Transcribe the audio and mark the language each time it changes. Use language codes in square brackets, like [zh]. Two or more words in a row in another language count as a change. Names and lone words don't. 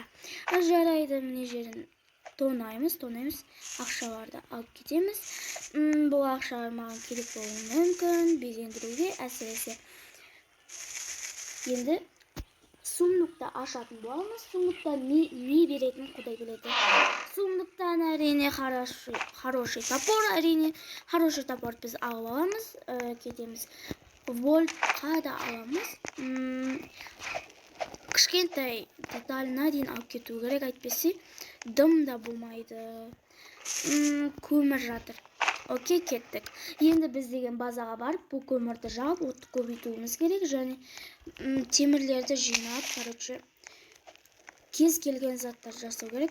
[kk] Жарайды, міне жерін тонаймыз, ақшаларды алып кетеміз. Бұл ақшалар маған керек болуы мүмкін, безендіруге, әсіресе. Енді сундукты ашатын боламыз. Сундукта не беретін құдай біледі. Сундуктан әрине [ru] хороший топор, [kk] әрине [ru] хороший топор [kk] біз алып аламыз, кетеміз. Вольтқа да аламыз. Кішкентай деталына дейін алып кету керек, әйтпесе дым да болмайды. Көмір жатыр. Окей, кеттік. Енді біз деген базаға барып, бұл көмірді жағып, отты көбейтуіміз керек, және темірлерді жинап, короче, кез келген заттар жасау керек.